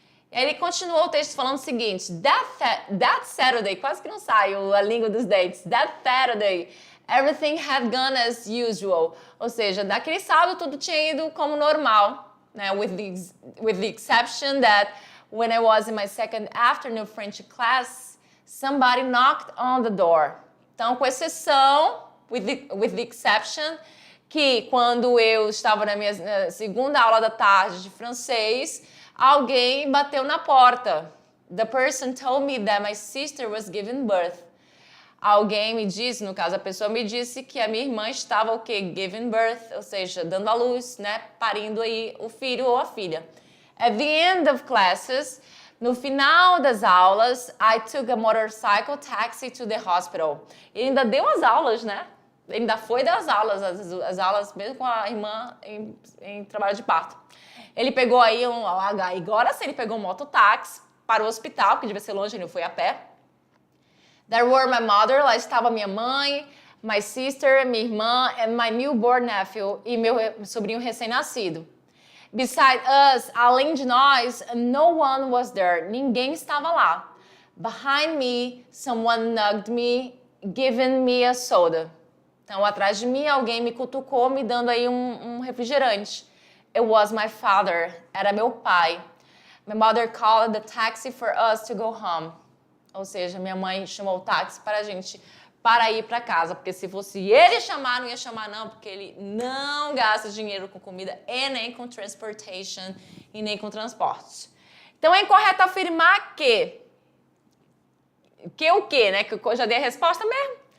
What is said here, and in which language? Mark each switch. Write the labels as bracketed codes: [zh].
[pt] E aí ele continuou o texto falando o seguinte, [en] that Saturday, [pt] quase que não sai a língua dos dentes, [en] that Saturday, everything had gone as usual. [pt] Ou seja, daquele sábado tudo tinha ido como normal, né? [en] With the exception that when I was in my second afternoon French class, somebody knocked on the door. [pt] Então, com exceção, [en] with the exception, [pt] que quando eu estava na minha segunda aula da tarde de francês, alguém bateu na porta. [en] The person told me that my sister was giving birth. [pt] Alguém me disse, no caso a pessoa me disse que a minha irmã estava o quê? [en] Giving birth, [pt] ou seja, dando à luz, né? Parindo aí o filho ou a filha. [en] At the end of classes, [pt] no final das aulas, [en] I took a motorcycle taxi to the hospital. [pt] Ele ainda deu as aulas, né? Ele ainda foi dar as aulas mesmo com a irmã em trabalho de parto. Ele pegou aí agora sim, ele pegou um mototáxi para o hospital, que devia ser longe, ele não foi a pé. [en] There were my mother, [pt] lá estava minha mãe, [en] my sister, [pt] minha irmã, [en] and my newborn nephew, [pt] e meu sobrinho recém-nascido. [en] Beside us, [pt] além de nós, [en] no one was there, [pt] ninguém estava lá. [en] Behind me, someone nudged me, giving me a soda. [pt] Então, atrás de mim, alguém me cutucou, me dando aí um refrigerante. [en] It was my father. [pt] Era meu pai. [en] My mother called the taxi for us to go home. [pt] Ou seja, minha mãe chamou o táxi para a gente para ir para casa. Porque se fosse ele chamar, não ia chamar não, porque ele não gasta dinheiro com comida e nem com transportation e nem com transporte. Então é incorreto afirmar que o quê, né? Que eu já dei a resposta mesmo.